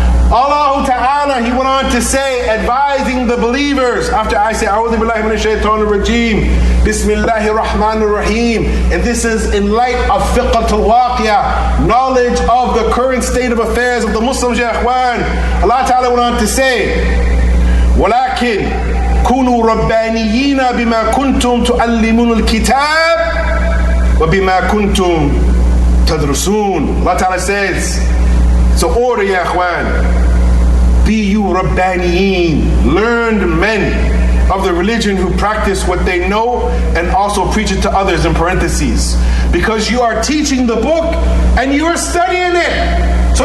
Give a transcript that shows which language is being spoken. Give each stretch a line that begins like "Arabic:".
English: Allah Ta'ala, he went on to say, advising the believers, after I say,
Arabic: أعوذ بالله من الشيطان الرجيم,
English: Bismillahir Rahmanir Rahim. And this is in light of fiqh al-waqiyah, knowledge of the current state of affairs of the Muslims, ya ikhwan. Allah Ta'ala went on to say,
Arabic: ولكن كونوا ربانيين بما كنتم تعلمون الكتاب وبما كنتم تدرسون.
English: Allah Ta'ala says, so order, ya ikhwan, be you Rabbaniyin, learned men of the religion who practice what they know and also preach it to others, in parentheses, because you are teaching the book and you are studying it.